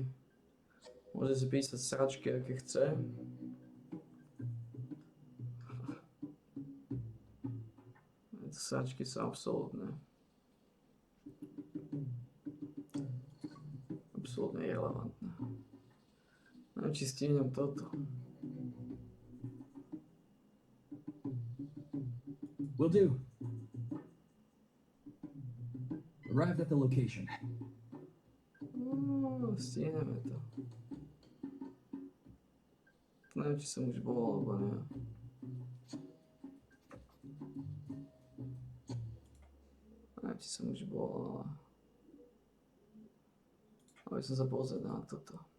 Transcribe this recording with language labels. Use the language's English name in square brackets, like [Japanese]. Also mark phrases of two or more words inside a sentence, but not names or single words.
[Slovak] Môže si písať sračky, aké chce. Sračky sú absolútne. Absolútne irrelevantné. Neviem, či stihnem toto. [English] Will do. Arrived at the location. [Slovak] Stihneme to. Neviem, či som už bol, alebo nie. Neviem, či som už bol, ale... Aby som sa pozrieť na toto.